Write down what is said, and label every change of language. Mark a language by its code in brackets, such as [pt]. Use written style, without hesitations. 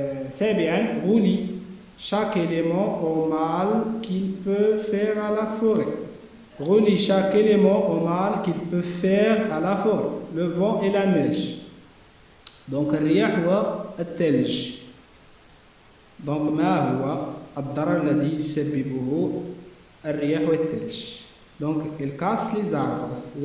[ar] سابعا, [fr] relie chaque élément au mal qu'il peut faire à la forêt. Relie chaque élément au mal qu'il peut faire à la forêt. Le vent et la neige. [ar] Donc الرياح والثلج. Donc ما هو الضرر الذي يسببه الرياح والثلج? [fr] Donc il casse les arbres.